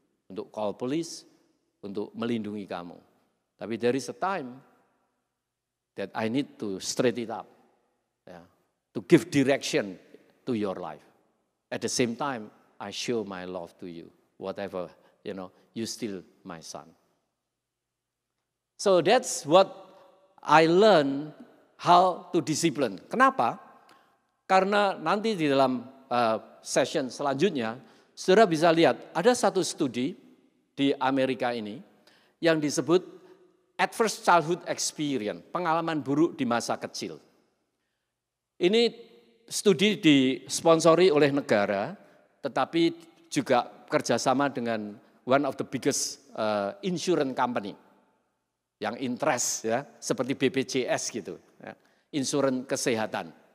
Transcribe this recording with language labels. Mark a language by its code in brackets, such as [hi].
[id] Untuk call police, untuk melindungi kamu. Tapi [en] there is a time that I need to straight it up, yeah, to give direction to your life. At the same time, I show my love to you, whatever. You still my son. So that's what I learned how to discipline. [id] Kenapa? Karena nanti di dalam session selanjutnya, saudara bisa lihat ada satu studi di Amerika ini yang disebut adverse childhood experience, pengalaman buruk di masa kecil. Ini studi disponsori oleh negara, tetapi juga kerjasama dengan [en] one of the biggest insurance company [id] yang interest ya, seperti BPJS gitu, ya, insurans kesehatan.